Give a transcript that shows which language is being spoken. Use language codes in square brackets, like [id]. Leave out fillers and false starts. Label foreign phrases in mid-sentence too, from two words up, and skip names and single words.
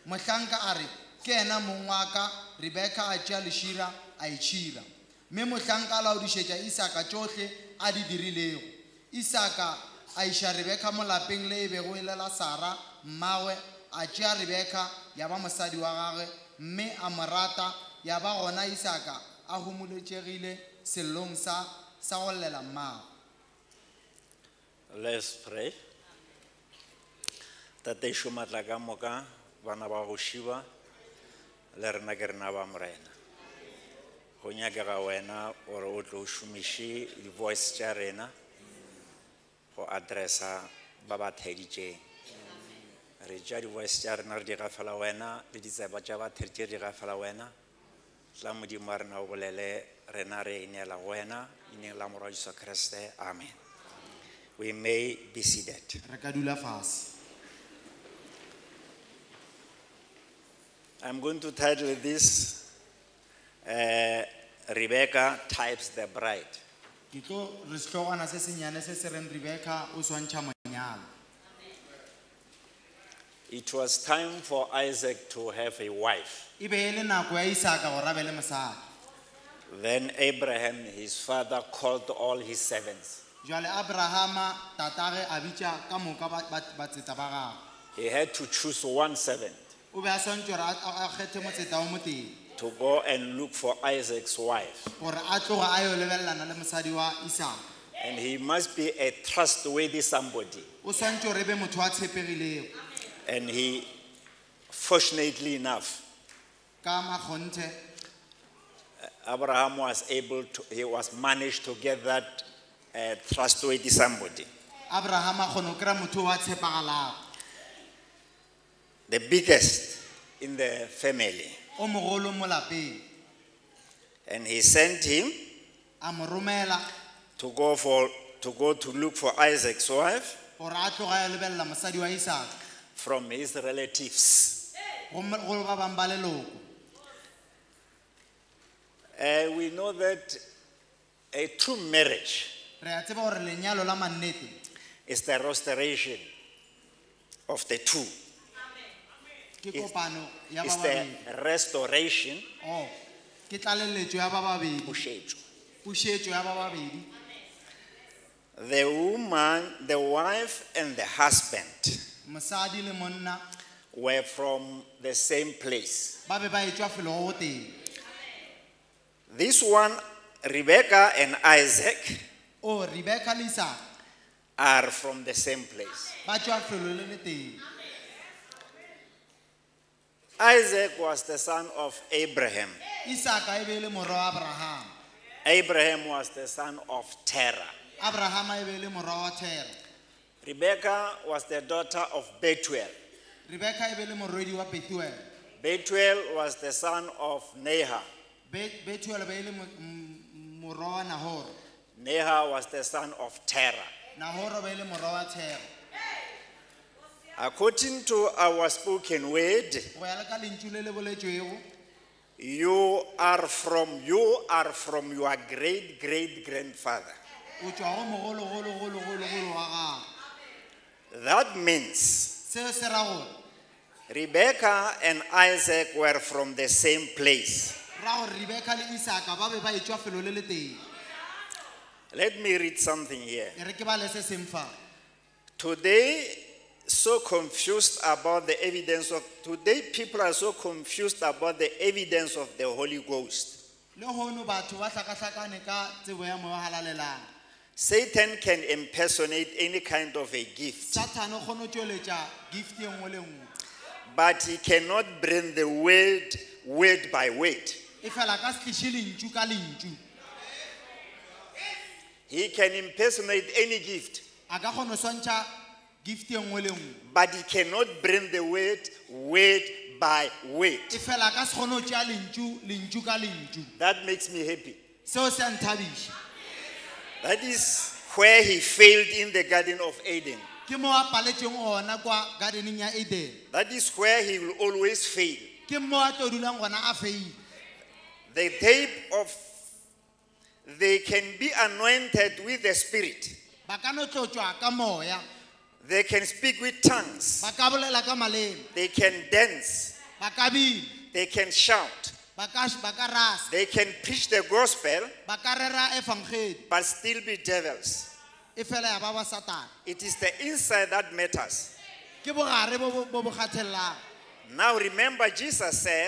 [nso] Mohlanka a re ke ena mong wa ka Rebeka a tšea lešira a itšhira mme mohlanka a laodišetša Isaka tšohle a di dirilego Isaka a iša Rebeka mo lapeng le e bego e lela Sara mmagwe a tšea Rebeka ya ba mosadi wa gagwe mme a mo rata ya ba gona Isaka a humoletšegile sellong sa go llela mmagwe. [en] Let's pray. [nso] Tate shumatla ka moka bana ba go šiba le rena ke rena ba morena go nyakega wena gore o tlo šomiše di-voice tša rena go addressa ba ba theditšeng re tša di-voice tša rena re di gafela wena le ditseba tša ba theditše di gafela wena tla modimo wa rena o bolele rena re ineela go wena ineng la morwa Jesu Kriste amen. [en] We may be seated. [nso] Re ka dula fase. [en] I'm going to title this Rebecca Types the Bride. [nso] Ke tlo re setlogwana se senyane se se reng Rebeka o swantšha monyalo. [en] It was time for Isaac to have a wife. [nso] E be e le nako ya Isaka go rabele mosadi. [en] Then Abraham, his father, called all his servants. [nso] Jwale Abrahama tatagwe a bitša ka moka ba tseta ba gagwe. [en] He had to choose one servant [nso] O be a swantšwe gore a kgethe motseta o mo teng [en] to go and look for Isaac's wife. [nso] gore a tloga a yo lebelelana le mosadi wa Isaka. [en] And he must be a trustworthy somebody. [nso] O swantše gore e be motho a tshepegilego. [en] And he, fortunately enough, [nso] Ka makgonthe [en] Abraham was managed to get that trustworthy somebody. [nso] Abrahama kgone go kry-a motho wa tshepagalago. [en] The biggest in the family. [nso] O mogolo mo lapeng. [en] And he sent him [nso] A mo romela [en] to go to look for Isaac's wife [nso] gore a tloga yo lebelela mosadi wa Isaka [en] from his relatives. [nso] go ba bang ba leloko. [en] We know that a true marriage [nso] Re a tseba gore lenyalo la mannete [en] is the restoration of the two. [nso] ke kopano ya ba [en] It's [nso] babedi. [en] the restoration, [nso] Oh, ke tlaleletšo ya ba babedi. pušetšo. Pušetšo ya ba babedi. [en] The woman, the wife, and the husband [nso] Mosadi le monna [en] were from the same place. [nso] ba be ba etšwa felo go teng. [en] This one, Rebecca and Isaac, [nso] O Rebeka le Isaka [en] are from the same place. [nso] ba tšwa felo le le teng. [en] Isaac was the son of Abraham. [nso] Isaka e be le morwa wa Abraham. [en] Abraham was the son of Terah. [nso] Abrahama e be le morwa wa Tera. [en] Rebecca was the daughter of Bethuel. [nso] Rebeka e be le morwedi wa Betuel. [en] Bethuel was the son of Nahor. [nso] Betuel be e le morwa wa Nahor. [en] Nahor was the son of Terah. [nso] Nahor be e le morwa wa Tera. [en] According to our spoken word, [nso] Go ya le ka lentšu le le boletšwego, [en] you are from your great grandfather. [nso] o tšwa go mogologologologologolo wa gago. [en] That means [nso] Seo se ra gore [en] Rebecca and Isaac were from the same place. [nso] ra gore Rebeka le Isaka ba be ba etšwa felo le le teng. [en] Let me read something here. [nso] E re ke bale se seng fa. [en] Today, people are so confused about the evidence of the Holy Ghost. [nso] Le hono batho ba hlakahlakane ka tsebo ya moya wa halalelang. [en] Satan can impersonate any kind of a gift, [nso] Satan o kgone ho tšweletša gift e nngwe le nngwe. [en] but he cannot bring the word by word. [nso] E fela ka se tliše lentšu ka lentšu. [en] He can impersonate any gift, [nso] A ka kgone ho swantšha gift e nngwe le nngwe. [en] but he cannot bring the word by word. [nso] E fela ka se kgone ho tšea lentšu ka lentšu. [en] That makes me happy. [nso] Seo se a nthabiša. [en] That is where he failed in the Garden of Eden. [nso] Ke mo a paletšeng gona kwa gardeneng ya Eden. [en] That is where he will always fail. [nso] Ke mo a tlo dulang gona a feile. [en] The type of, they can be anointed with the Spirit. [nso] Ba ka no tlotswa ka moya. [en] They can speak with tongues. [nso] Ba ka bolela ka maleme. [en] They can dance. [nso] Ba ka bina. [en] they can shout, [nso] ba ka rasa, [en] they can preach the gospel, [nso] ba ka rera evangeli, [en] but still be devils. [nso] e fela ya ba Satan. [en] It is the inside that matters. [nso] Ke bogare bo bo kgathellang. [en] Now remember, Jesus said,